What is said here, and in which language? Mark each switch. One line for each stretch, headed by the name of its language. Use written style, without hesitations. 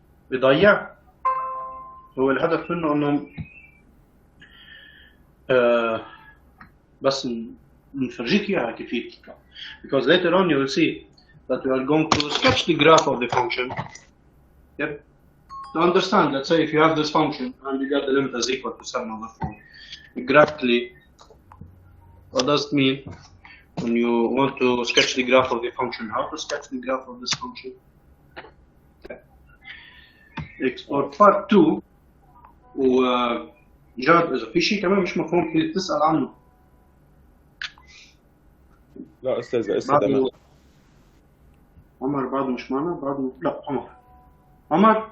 Arabic: بضيع؟ هو الهدف منه انه بس نفرجيك اياها كيف يطلع.
English: Because later on you will see that we are going to sketch the graph of the function. Yep. To understand, let's say if you have this function and you get the limit as equal to 7 over 4, graphically, what does it mean when you want to sketch the graph of the function? How to sketch the graph of this function? Okay. Export part 2
Arabic: وجاد إذا في شيء كمان مش مفهوم فيك تسأل عنه. لا أستاذ تمام. عمر بعده مش معنا بعده لا عمر